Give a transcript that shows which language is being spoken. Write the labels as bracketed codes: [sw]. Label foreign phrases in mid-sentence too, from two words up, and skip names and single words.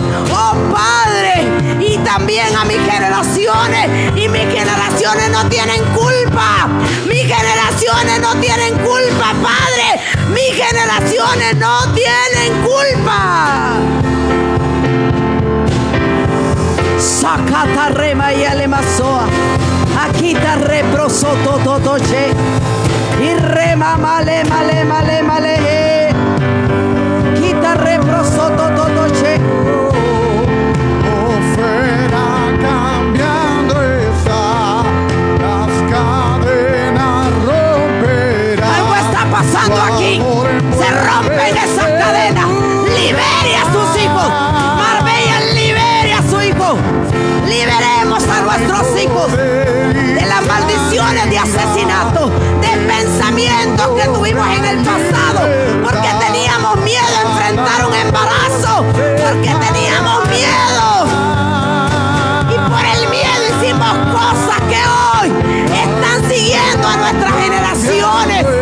[es] Oh Padre, y también a mis generaciones, y mis generaciones no tienen culpa, mis generaciones no tienen culpa, Padre, mis generaciones no tienen culpa. Sacata rema y alemazoa, aquí te reproso totoche, y rema male male male male, quita reproso totoche. Fuera cambiando está, las cadenas romperán. Algo está pasando aquí. Se rompen esas cadenas. Libere a sus hijos. Marbella, libere a su hijo. Liberemos a nuestros hijos de las maldiciones de asesinato, de pensamientos que tuvimos en el pasado, porque teníamos miedo a enfrentar un embarazo, porque teníamos miedo, y por el miedo hicimos cosas que hoy están siguiendo a nuestras generaciones.